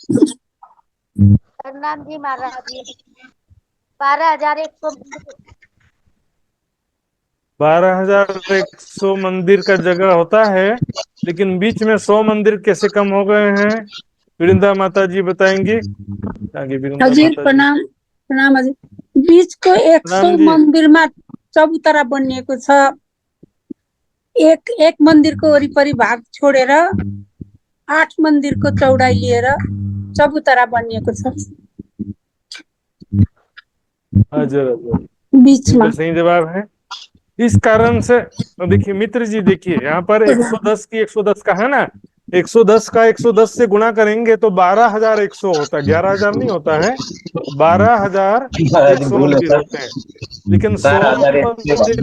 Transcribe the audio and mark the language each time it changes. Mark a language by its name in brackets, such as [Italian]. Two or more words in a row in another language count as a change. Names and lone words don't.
[Hindi] प्रणाम जी महाराज जी। 12,100। 12,100 मंदिर का जगह होता है, लेकिन बीच में 100 मंदिर कैसे कम हो गए हैं? वृंदा माता जी बताएंगी। आगे वृंदा हजुर माता जी। [Nepali] प्रणाम। प्रणाम हजुर। बीचको 100 राम जी। मन्दिरमा चबुतरा बनिएको छ। एक एक मन्दिरको वरिपरि भाग छोडेर 8 मन्दिरको चौडाइ लिएर चबुतरा बनिएको छ हजुर हजुर, बीचमा। [Hindi] बिल्कुल सही जवाब है। इस कारण से देखिए मित्र जी, देखिए यहाँ पर 110 की 110 का है ना, 110 का 110 से गुणा करेंगे तो 12,100 होता है, 11,000 नहीं होता है, महाराज जी 12,100 भूल है मंदिर सर। होते हैं। लेकिन 100 मंदिर,